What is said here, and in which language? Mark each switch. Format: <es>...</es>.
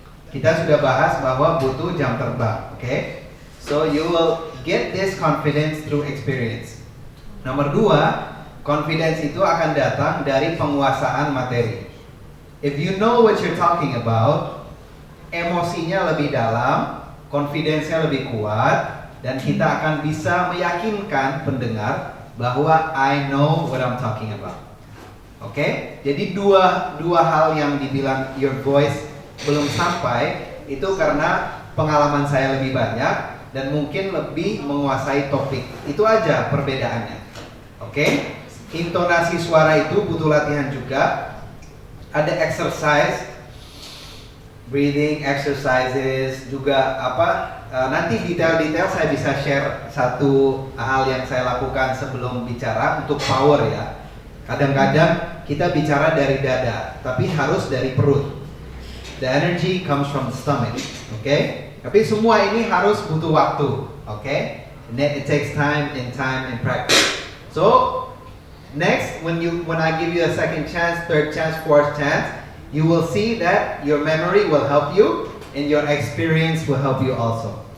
<id>Kita sudah bahas bahwa butuh jam terbang, oke?</id> <en>So you will get this confidence through experience.</en> <id>Nomor 2, confidence itu akan datang dari penguasaan materi.</id> <en>If you know what you're talking about,</en> <id>emosinya lebih dalam, confidence-nya lebih kuat, dan kita akan bisa meyakinkan pendengar bahwa</id> <en>I know what I'm talking about.</en> <id>Oke, jadi dua hal yang dibilang</id> <en>your voice</en> <id>belum sampai itu karena pengalaman saya lebih banyak dan mungkin lebih menguasai topik. Itu aja perbedaannya. Oke, intonasi suara itu butuh latihan juga. Ada exercise, breathing exercises juga nanti detail-detail saya bisa share satu hal yang saya lakukan sebelum bicara untuk power ya. Kadang-kadang kita bicara dari dada, tapi harus dari perut.</id> <en>The energy comes from the stomach, okay?</en> <id>Tapi semua ini harus butuh waktu, okay?</id> <en>And then it takes time and practice. So next, when I give you a second chance, third chance, fourth chance, you will see that your memory will help you and your experience will help you also.</en>